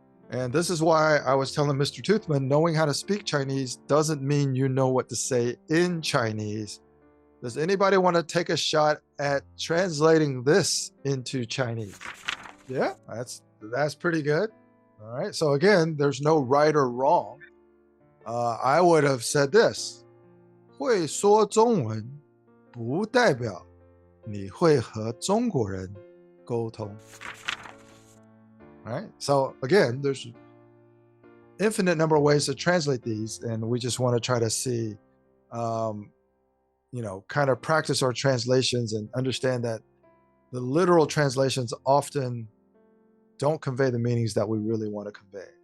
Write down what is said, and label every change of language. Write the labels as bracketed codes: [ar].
[en] And this is why I was telling Mr. Toothman, knowing how to speak Chinese doesn't mean you know what to say in Chinese. Does anybody want to take a shot at translating this into Chinese? Yeah, that's pretty good. All right. So again, there's no right or wrong. I would have said this. [zh] 会说中文不代表你会和中国人沟通. [en] Right? So again, there's infinite number of ways to translate these, and we just want to try to see, kind of practice our translations and understand that the literal translations often don't convey the meanings that we really want to convey.